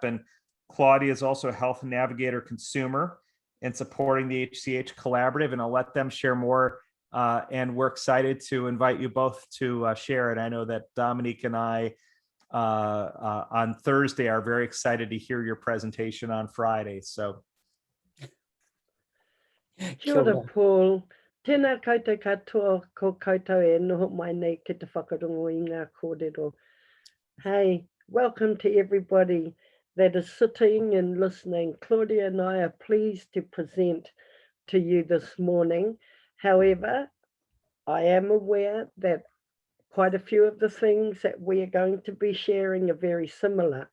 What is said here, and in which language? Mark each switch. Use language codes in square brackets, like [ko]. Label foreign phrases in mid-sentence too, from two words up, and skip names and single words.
[en] And Claudia is also a Health Navigator consumer and supporting the HCH Collaborative. And I'll let them share more. And we're excited to invite you both to share it. I know that Dominique and I on Thursday are very excited to hear your presentation on Friday. So. [mi] Kia ora, Paul. Tēnā koutou katoa ko koutou e noho mai nei ki te whakarongo I ngā kōrero. [en] Hey, welcome to everybody that is sitting and listening. Claudia and I are pleased to present to you this morning. However, I am aware that quite a few of the things that we are going to be sharing are very similar.